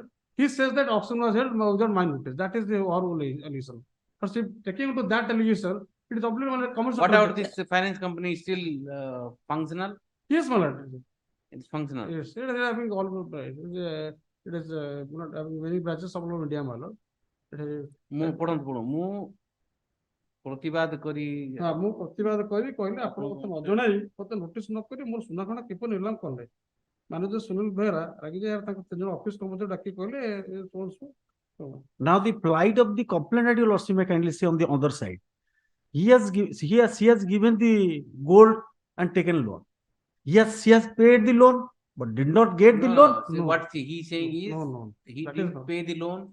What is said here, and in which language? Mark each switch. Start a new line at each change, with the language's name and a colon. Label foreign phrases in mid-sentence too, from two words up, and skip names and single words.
English: He says that auction was held without my notice. That is the horrible allegation. But taking into that allegation, it is obviously commercial. What about this finance company is still functional? Yes, my lord. It's functional. Yes, it is having all over. It is not having many branches all over India, my lord.
Odia: ମୁଁ ପ୍ରତିବାଦ କରି ମୁଁ ପ୍ରତିବାଦ କରି କହିଲେ ଆପଣ ମୋତେ ନ ଜଣାଇ ମୋତେ ନୋଟିସ ନ କରି ମୋର ସୁନା ଖଣ୍ଡ କିପରି ନିଲାମ କଲେ ମ୍ୟାନେଜର ସୁନୀଲ ବେହେରା ରାଗି ଯାଇ ତାଙ୍କ 3 ଜଣ ଅଫିସ କର୍ମଚାରୀ ଡାକି କହିଲେ
English: Now the plight of the complainant, you may kindly see on the other side. He has given the gold and taken loan. He has paid the loan but did not get the loan. So what he is saying is he didn't pay the loan.